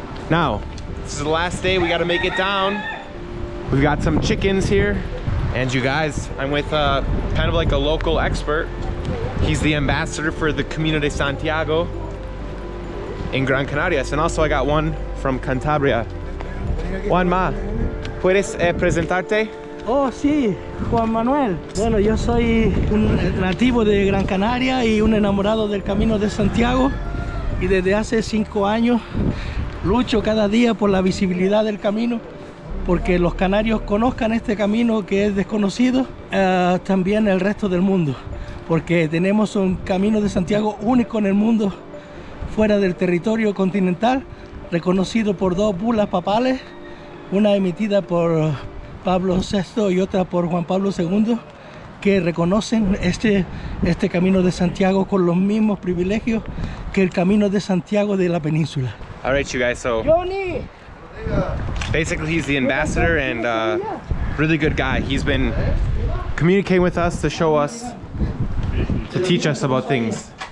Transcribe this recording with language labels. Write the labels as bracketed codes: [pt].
[en] Now, this is the last day, we gotta make it down. We've got some chickens here. And you guys, I'm with kind of like a local expert. He's the ambassador for the Camino de Santiago in Gran Canaria. And also I got one from Cantabria. [es] Juan Ma, ¿puedes presentarte? Oh, sí, Juan Manuel. Bueno, yo soy un nativo de Gran Canaria y un enamorado del Camino de Santiago. Y desde hace 5 años lucho cada día por la visibilidad del camino, porque los canarios conozcan este camino que es desconocido, también el resto del mundo, porque tenemos un Camino de Santiago único en el mundo, fuera del territorio continental, reconocido por 2 bulas papales, una emitida por Pablo VI y otra por Juan Pablo II, que reconocen este Camino de Santiago con los mismos privilegios que el Camino de Santiago de la península. [en] All right, you guys, so Johnny! basically he's the ambassador and really good guy. He's been communicating with us to show us, to teach us about things.